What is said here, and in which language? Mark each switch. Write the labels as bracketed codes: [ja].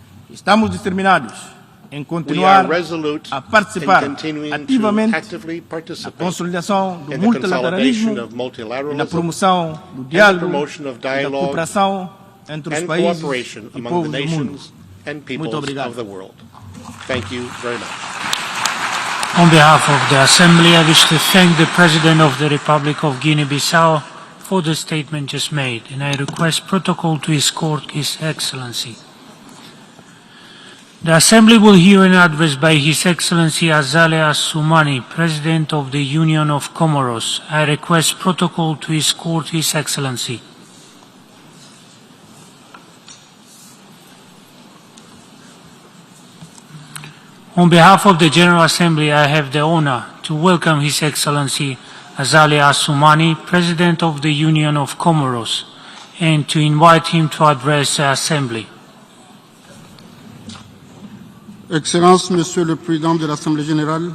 [pt] Estamos determinados em continuar a participar ativamente na consolidação do multilateralismo e na promoção do diálogo e da cooperação entre os países e povos do mundo. Muito obrigado. [en] On behalf of the Assembly, I wish to thank the President of the Republic of Guinea-Bissau for the statement just made, and I request protocol to escort His Excellency. The Assembly will hear an address by His Excellency Azale Assoumani, President of the Union of Comoros. I request protocol to escort His Excellency. On behalf of the General Assembly, I have the honor to welcome His Excellency Azale Assoumani, President of the Union of Comoros, and to invite him to address the Assembly. [fr] Excellences, Monsieur le Président de l'Assemblée générale,